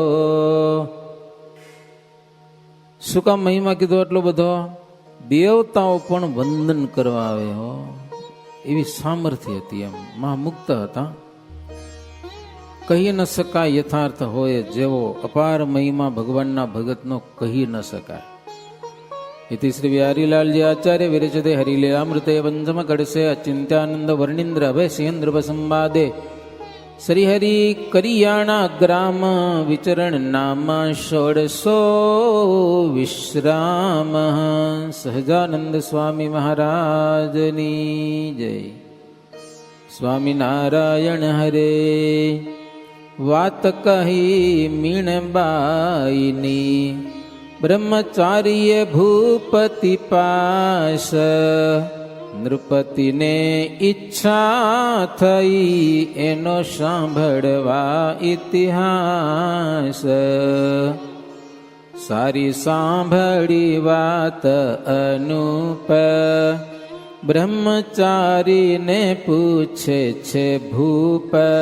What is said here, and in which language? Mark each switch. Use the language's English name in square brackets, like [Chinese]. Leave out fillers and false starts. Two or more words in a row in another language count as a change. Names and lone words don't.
[Gujarati] શું કામ મહિમા કીધો એટલો બધો? દેવતાઓ પણ વંદન કરવા આવે હો, એવી સામર્થ્ય હતી. એમ મહામુક્ત હતા. કહી ન શકાય યથાર્થ હોય જેવો, અપાર મહિમા ભગવાનના ભગતનો કહી ન શકાય. [Sanskrit] इति श्री बिहारीलालजी आचार्य विरचिते हरिलीलामृते पंचम कड़से अचिंत्यानंद वर्णिंद्र अभय सिंह संवादे श्रीहरि करियाणा ग्राम विचरण नाम षोडशो विश्राम. [Gujarati] સહજાનંદ સ્વામી મહારાજની જય. स्वामी नारायण हरे. વાત કહી મીણબાઈની, બ્રહ્મચાર્ય ભૂપતિ પાસ. નૃપતિને ઈચ્છા થઈ એનો સાંભળવા ઇતિહાસ. સારી સાંભળી વાત અનુપ, બ્રહ્મચારીને પૂછે છે ભૂપ.